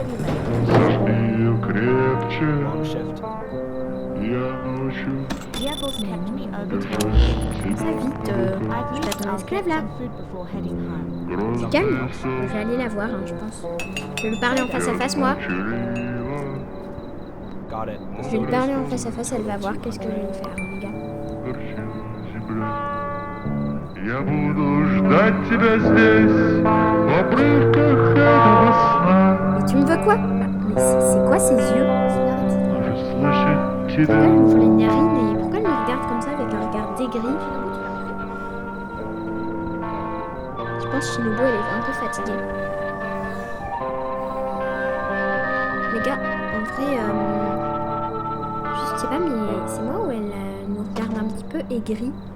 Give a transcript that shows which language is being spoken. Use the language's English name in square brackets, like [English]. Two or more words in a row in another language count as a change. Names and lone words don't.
[English] Wrong shift. [French] Ça vite, je vais attendre l'esclave là. Du calme, je vais aller la voir, hein, je pense. Je vais lui parler en face à face moi. [English] Got it. The [French] Je vais lui [English] soda's [French] parler en face à face, elle va voir qu'est-ce que je vais lui faire, hein, les gars. [Russian] Я буду ждать тебя здесь, в обрывках этого сна. [French] Mais tu me veux quoi? Mais c'est quoi ces yeux? [Russian] Может слышать [French] Pourquoi [Russian] тебя. [French] elle ouvre les narines et pourquoi elle me regarde comme ça avec un regard dégris? Je pense que Shinobu elle est un peu fatiguée. Les gars, en vrai, je sais pas mais c'est moi ou elle nous regarde un petit peu aigrie?